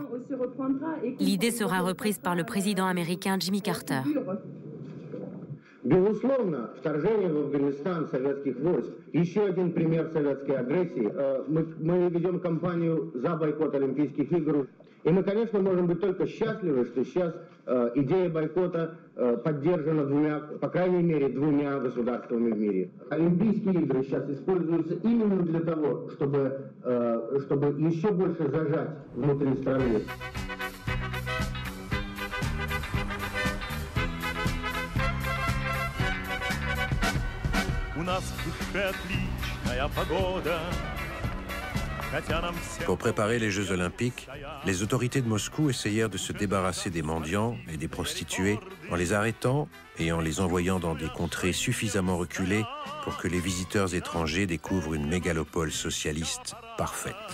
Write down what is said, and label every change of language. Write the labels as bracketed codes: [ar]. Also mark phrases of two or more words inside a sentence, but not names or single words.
[fr] L'idée sera reprise par le président américain Jimmy Carter. [ru] Безусловно, вторжение в Афганистан советских войск – еще один пример советской агрессии. Мы ведем кампанию за бойкот Олимпийских игр. И мы, конечно, можем быть только счастливы, что сейчас Идея бойкота поддержана по крайней мере, двумя государствами в мире. Олимпийские игры сейчас используются именно для того, чтобы еще больше зажать внутри страны. У нас в душе отличная погода. [fr] Pour préparer les Jeux Olympiques, les autorités de Moscou essayèrent de se débarrasser des mendiants et des prostituées en les arrêtant et en les envoyant dans des contrées suffisamment reculées pour que les visiteurs étrangers découvrent une mégalopole socialiste parfaite.